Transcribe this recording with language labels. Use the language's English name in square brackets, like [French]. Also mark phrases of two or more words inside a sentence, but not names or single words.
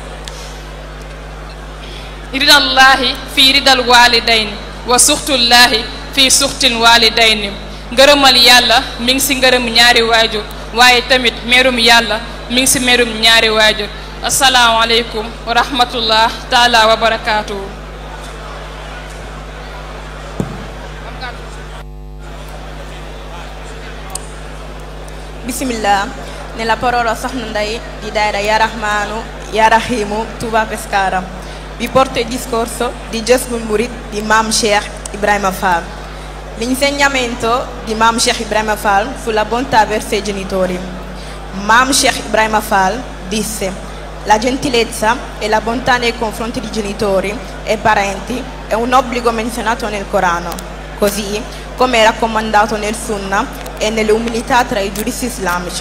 [Arabic] رضى الله في رضى الوالدين وسخط الله في سخط الوالدين [Wolof] ngërëmal yàlla mi ngi si ngërëm ñaari waajur waaye tamit merum yàlla mi ngi si merum ñaari waajur [Arabic] السلام عليكم ورحمة الله تعالى وبركاته. [Italian] Bismillah, nella parola Soxna Ndeye di Daïra Ya Rahmanu Ya Rahimu Touba Pescara. Vi porto il discorso di Jazbul Murid di Mam Cheikh Ibrahima Fall. L'insegnamento di Mam Cheikh Ibrahima Fall sulla bontà verso i genitori. Mam Cheikh Ibrahima Fall disse: la gentilezza e la bontà nei confronti di genitori e parenti è un obbligo menzionato nel Corano, così come è raccomandato nel Sunna e nelle umilità tra i giuristi islamici.